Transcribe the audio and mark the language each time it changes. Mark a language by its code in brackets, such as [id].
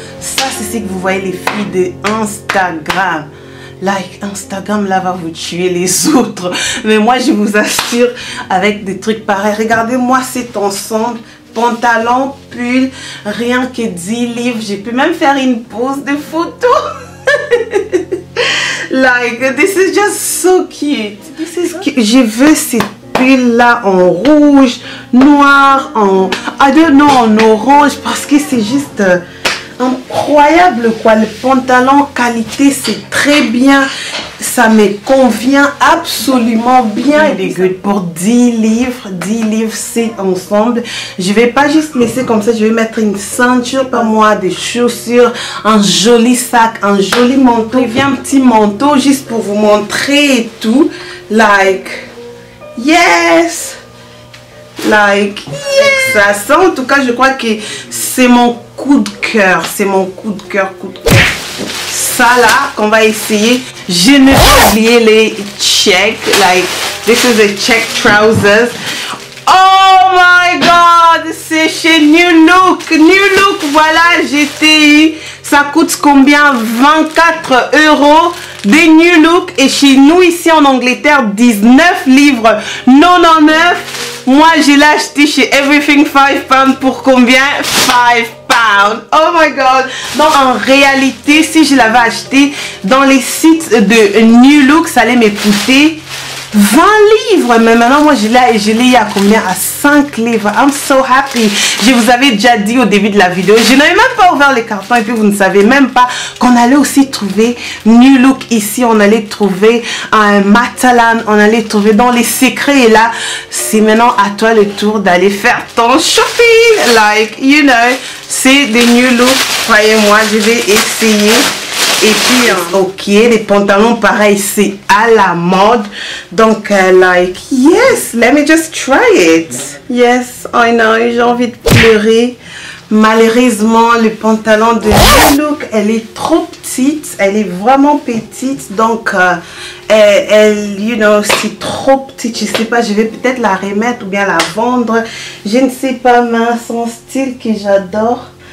[fr] Ça c'est ce que vous voyez les filles de Instagram. Like, Instagram là va vous tuer les autres. Mais moi je vous assure, avec des trucs pareils, regardez-moi cet ensemble. Pantalon, pull, rien que 10 livres. J'ai pu même faire une pose de photo. [en] Like, this is just so cute. [fr] Je veux ces pulls là en rouge, noir, [en] I don't know, [fr] en orange, parce que c'est juste incroyable quoi. Le pantalon qualité, c'est très bien. Ça me convient absolument bien. Il est good pour 10 livres. 10 livres, c'est ensemble. Je vais pas juste laisser comme ça. Je vais mettre une ceinture par moi, des chaussures, un joli sac, un joli manteau. Il vient un petit manteau juste pour vous montrer et tout. [en] Like, yes. Like, yes. [fr] Ça, en tout cas, je crois que c'est mon coup de cœur. C'est mon coup de cœur, Ça là, qu'on va essayer. Je n'ai pas oublié les check. [en] Like, this is the check trousers. Oh my god, [fr] c'est chez [en] New Look. [fr] New Look, voilà, j'étais. Ça coûte combien? 24 €. Des New Look. Et chez nous, ici en Angleterre, 19 livres 99. Moi, je l'ai acheté chez Everything 5 pounds pour combien? 5 pounds. [en] Oh my god. [fr] Donc, en réalité, si je l'avais acheté dans les sites de New Look, ça allait me coûter 20 livres. Mais maintenant, moi, je l'ai à combien? À 5 livres. [en] I'm so happy. [fr] Je vous avais déjà dit au début de la vidéo. Je n'avais même pas ouvert les cartons et puis vous ne savez même pas qu'on allait aussi trouver New Look ici. On allait trouver un Matalan. On allait trouver dans les secrets. Et là, c'est maintenant à toi le tour d'aller faire ton shopping. [en] Like, you know, [fr] c'est des New Look. Croyez-moi, je vais essayer. Et puis, ok, les pantalons, pareil, c'est à la mode. Donc, [en] like, yes, let me just try it. Yes, I know, [fr] j'ai envie de pleurer. Malheureusement, le pantalon de New Look, elle est trop petite. Elle est vraiment petite. Donc, elle, [en] you know, [fr] c'est trop petite. Je sais pas, je vais peut-être la remettre ou bien la vendre. Je ne sais pas, mais son style que j'adore.